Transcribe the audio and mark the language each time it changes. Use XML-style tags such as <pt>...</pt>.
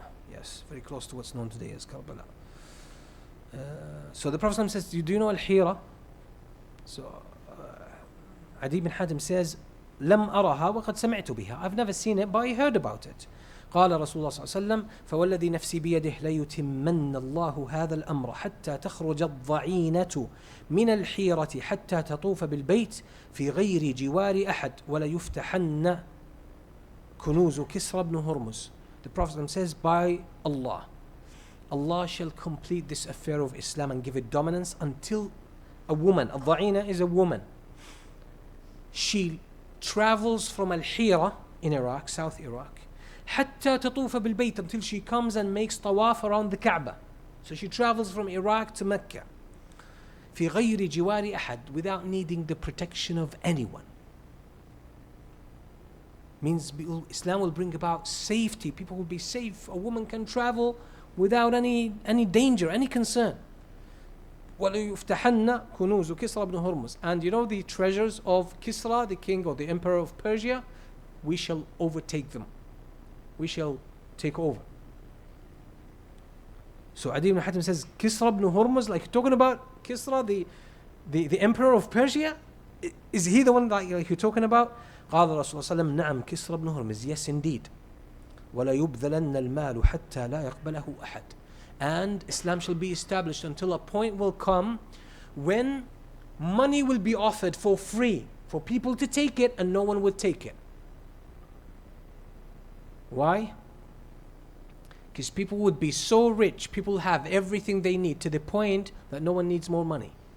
<en>Yes, very close to what's known today as Karbala. So the Prophet says, do you know Al-Hira? So Adi bin Hatim says,</en> <ar>لم أرها وقد سمعت بها.</ar> <en>I've never seen it, but I heard about it.</en> <ar>قال رسول الله صلى الله عليه وسلم فوالذي نفسي بيده ليتمن الله هذا الأمر حتى تخرج الضعينة من الحيرة حتى تطوف بالبيت في غير جوار أحد ولا يفتحن كنوز كسرى بن هرمز.</ar> <en>The Prophet says, by Allah, Allah shall complete this affair of Islam and give it dominance until a woman, al-dha'ina is a woman, she travels from Al-Hira in Iraq, South Iraq,</en> <ar>حتى تطوف بالبيت,</ar> <en>until she comes and makes tawaf around the Kaaba. So she travels from Iraq to Mecca</en> <ar>في غير جوار أحد,</ar> <en>without needing the protection of anyone. Means Islam will bring about safety. People will be safe. A woman can travel without any danger, any concern.</en> <ar>وَلَيُفْتَحَنَّ كُنُوزُ كِسْرَى بْنُ هُرْمُزْ.</ar> <en>And you know the treasures of Kisra, the king or the emperor of Persia, we shall overtake them. We shall take over. So Adi bin Hatim says, Kisra ibn Hurmuz, like talking about Kisra, the emperor of Persia? Is he the one that you're talking about?</en> <ar>قال رسول الله صلى الله عليه وسلم نعم كسرى بن هرمز.</ar> <en>Yes, indeed.</en> <ar>ولا يبذلن المال حتى لا يقبله أحد.</ar> <en>And Islam shall be established until a point will come when money will be offered for free for people to take it and no one would take it. Why? Because people would be so rich, people have everything they need to the point that no one needs more money.</en>